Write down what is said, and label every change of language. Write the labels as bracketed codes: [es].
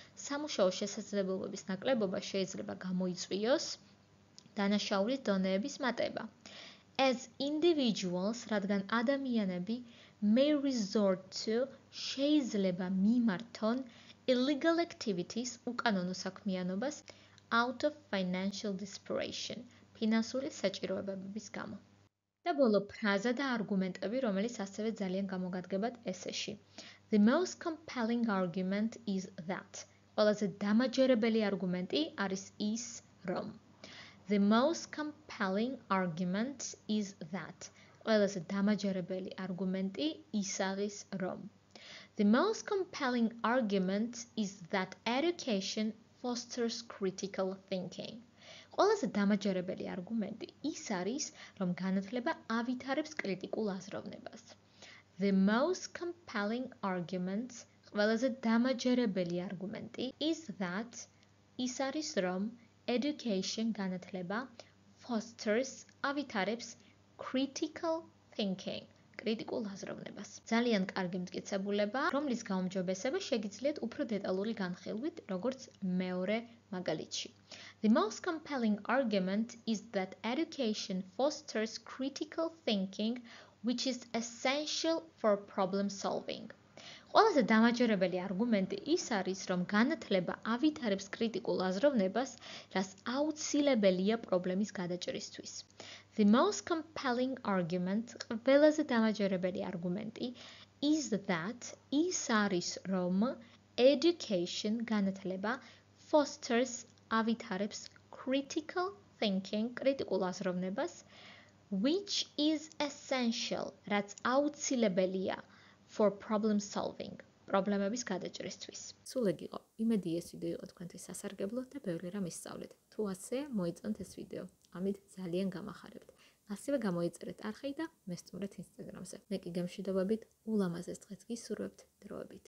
[ka] სამუშაო შესაძლებლობების ნაკლებობა შეიძლება გამოიწვიოს დანაშაულის დონეების მატება. [en] As individuals, [ka] რადგან ადამიანები [en] may resort to, [ka] შეიძლება მიმართონ [en] illegal activities, [ka] უკანონო საქმიანობას [en] out of financial desperation, [ka] ფინანსური საჭიროებების გამო. და ბოლო ფრაზა და არგუმენტები, რომელიც ასევე ძალიან გამოგადგებათ ესეში. [en] The most compelling argument is that. [ka] ყველაზე დამაჯერებელი არგუმენტი არის ის, რომ. [en] The most compelling argument is that. [ka] ყველაზე დამაჯერებელი არგუმენტი ის არის, რომ. [en] The most compelling argument is that education fosters critical thinking. [ka] ყველაზე დამაჯერებელი არგუმენტი ის არის, რომ განათლება ავითარებს კრიტიკულ აზროვნებას. [en] The most compelling argument, [ka] ყველაზე დამაჯერებელი არგუმენტი [en] is that, [ka] ის არის, რომ [en] education [ka] განათლება [en] fosters, [ka] ავითარებს [en] critical thinking, [ka] კრიტიკულ აზროვნებას. ძალიან კარგი მტკიცებულება, რომლის გაუმჯობესება შეგიძლიათ უფრო დეტალური განხილვით, როგორც მეორე მაგალითში. [en] The most compelling argument is that education fosters critical thinking, which is essential for problem solving. [ka] ყველაზე დამაჯერებელი არგუმენტი ის არის, რომ განათლება ავითარებს კრიტიკულ აზროვნებას, რაც აუცილებელია პრობლემის გადაჭრისთვის. [en] The most compelling argument, [ka] ყველაზე დამაჯერებელი არგუმენტი [en] is that [ka] ის არის რომ [en] education [ka] განათლება [en] fosters [ka] ავითარებს [en] critical thinking [ka] კრიტიკულ აზროვნებას [en] which is essential [ka] რაც აუცილებელია [en] for problem solving [ka] პრობლემების გადაჭრისთვის. სულ ეგ იყო. იმედი ეს ვიდეო იყო თქვენთვის სასარგებლო და ბევრი რამ ისწავლეთ. თუ ასე მოიწონთ ეს ვიდეო. ამით ძალიან გამახარებთ. ასევე გამოიწერეთ არხი და მესტუმრეთ ინსტაგრამზე. მე კი გემშვიდობებით ულამაზეს დღეს გისურვებთ დროებით.